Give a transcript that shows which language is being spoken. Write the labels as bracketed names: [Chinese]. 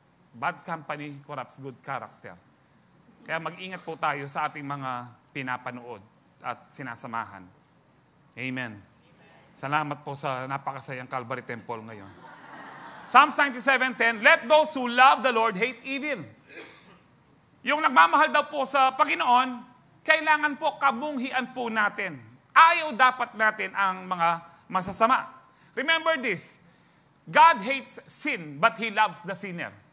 [English] Bad company corrupts good character. [Filipino] Kaya mag-ingat po tayo sa ating mga pinapanood at sinasamahan. Amen. Salamat po sa napakasayang Calvary Temple ngayon. [English] Psalms 97:10, let those who love the Lord hate evil. [Filipino] Yung nagmamahal daw po sa Panginoon, kailangan po kabunghian po natin. Ayaw dapat natin ang mga masasama. [English] Remember this, God hates sin, but He loves the sinner.